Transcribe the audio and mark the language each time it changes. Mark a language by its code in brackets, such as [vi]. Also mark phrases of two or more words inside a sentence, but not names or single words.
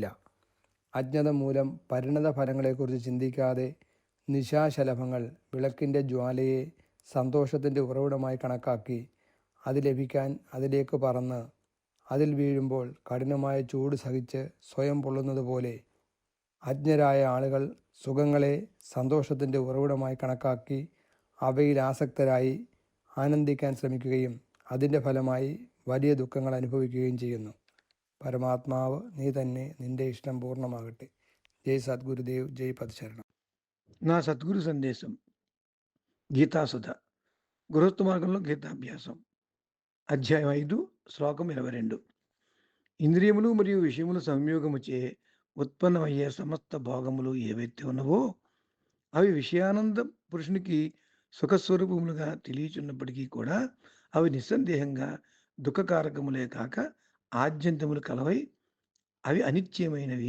[ml] അജ്ഞത മൂലം പരിണത ഫലങ്ങളെക്കുറിച്ച് ചിന്തിക്കാതെ നിശാശലഭങ്ങൾ വിളക്കിൻ്റെ ജ്വാലയെ സന്തോഷത്തിൻ്റെ ഉറവിടമായി കണക്കാക്കി അത് ലഭിക്കാൻ അതിലേക്ക് പറന്ന് അതിൽ വീഴുമ്പോൾ കഠിനമായ ചൂട് സഹിച്ച് സ്വയം പൊള്ളുന്നത് പോലെ അജ്ഞരായ ആളുകൾ സുഖങ്ങളെ സന്തോഷത്തിൻ്റെ ഉറവിടമായി കണക്കാക്കി അവയിൽ ആസക്തരായി ആനന്ദിക്കാൻ ശ്രമിക്കുകയും അതിൻ്റെ ഫലമായി വലിയ ദുഃഖങ്ങൾ അനുഭവിക്കുകയും ചെയ്യുന്നു. പരമാത്മാവ് നീ തന്നെ, നിന്റെ ഇഷ്ടം പൂർണ്ണമാകട്ടെ. ജയ് സദ്ഗുരുദേവ്, ജയ് പദശരണം. [te] నా సద్గురు సందేశం గీతాసుధ గృహస్థ మార్గంలో గీతాభ్యాసం అధ్యాయం 5 శ్లోకం 22. ఇంద్రియములు మరియు విషయముల సంయోగముచే ఉత్పన్నమయ్యే సమస్త భోగములు ఏవైతే ఉన్నవో అవి విషయానంద పురుషునికి సుఖస్వరూపములుగా తెలియచున్నప్పటికీ కూడా అవి నిస్సందేహంగా దుఃఖకారకములే కాక ఆద్యంతములు కలవై అవి అనిత్యమైనవి.